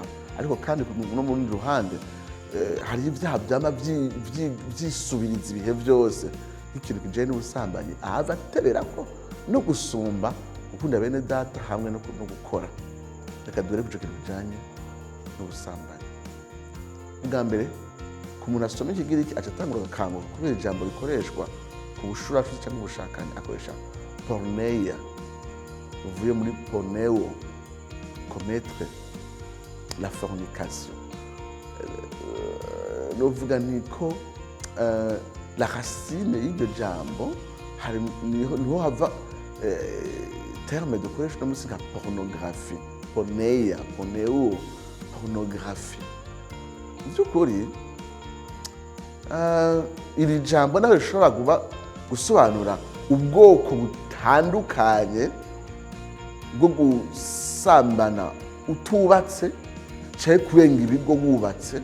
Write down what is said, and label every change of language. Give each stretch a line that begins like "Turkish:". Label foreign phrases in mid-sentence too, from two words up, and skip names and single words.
Rundi: Ariko kandi no mu rundi ruhande hari ibyaha byama vyisubiriza ibihe byose nk'ikintu kijanye n'ubusambanyi ahava ateberako no gusumba gukunda bene data hamwe no gukora. Reka dore kuco kintu kijanye n'ubusambanyi. Bwa mbere ku muntu asoma ikigiriki aca atangura agakanguka kubera ijambo rikoreshwa ku bushurashuzi cyangwa ubushakanyi, akoresha porneia uvuye muri porneo,
French: commettre la fornication.
Rundi: Novuga niko
French: la racine
Rundi: y'iryo jambo niho hava terme dukoresha no musi nka pornographie, porneia, porneo, pornographie. By'ukuri iri jambo nawe rishobora gusobanura ubwoko butandukanye bwo gusambana utubatse canke kurenga ibigo wubatse.